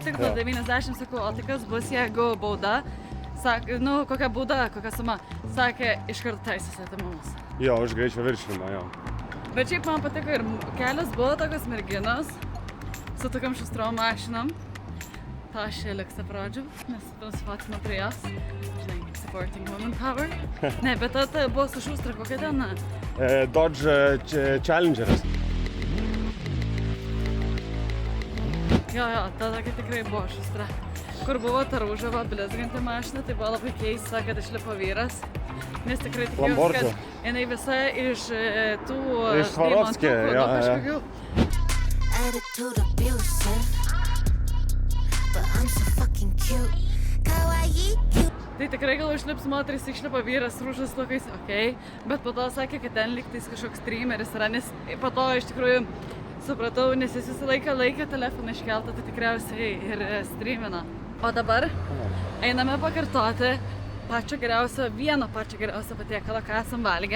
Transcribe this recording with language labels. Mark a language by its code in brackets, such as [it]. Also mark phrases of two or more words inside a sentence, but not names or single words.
[lt] Tik nuo 90 sakau, o tai kas bus, jeigu bauda? Sakė, nu, kokia bauda, kokia suma. Sakė, iš karto teisės atimamas. Jo, už greičio viršinimą, jo. Bet šiaip man patiko ir kelios buvo tokios merginos su tokiam šustrom mašinom. Ta aš Aleksą pradžiu, nes transfatino prie jas. Žinai, [en] supporting woman power. [lt] Ne, bet ta buvo su šustra, kokia ten? Dodge Challengeras. Jo, ta tokia tikrai buvo šustra. Kur buvo ta rūžava blizganti mašina, tai buvo labai keista, kad išlipo vyras. Nes tikrai tikėjausi, kad jinai visa iš tų iš Svarovskio, jo, kažkokių. [en] Attitude abusive, but I'm so fucking cute. Kawaii cute. [lt] Tai tikrai gal išlips moteris, išlipa vyras rūžas lokais, okei. Bet po to sakė, kad ten lygtais kažkoks streameris yra, nes po to iš tikrųjų supratau, nes jis visą laiką laikė telefoną iškeltą, tai tikriausiai ir streamina. O dabar einame pakartoti vieno pačio geriausio patiekalo, ką esam valgę.